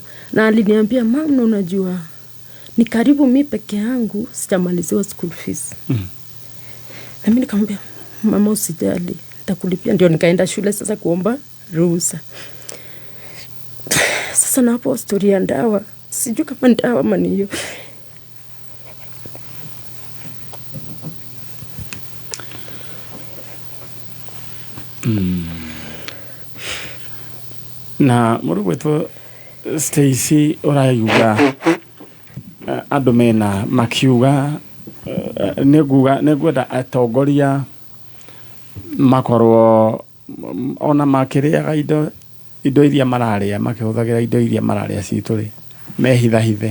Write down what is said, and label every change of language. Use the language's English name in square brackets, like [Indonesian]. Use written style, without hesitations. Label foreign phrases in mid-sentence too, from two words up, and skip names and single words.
[Swahili] Na aliniambia mama, unajua ni karibu mimi peke yangu sijamaliziwa [English] school fees. [Swahili] Na mimi nikamwambia mama usijali, nitakulipia. Ndio nikaenda shule sasa kuomba ruhusa. Sasa na hapo story ya dawa, sijui kama dawa ama ni hiyo. [Kikuyu] Na murugweto Stacy orayuga andu mena makiuga negwenda atongoria makorwo ona makiriaga indo iria mararia, makihuthagira indo iria mararia cituri mehithahithe.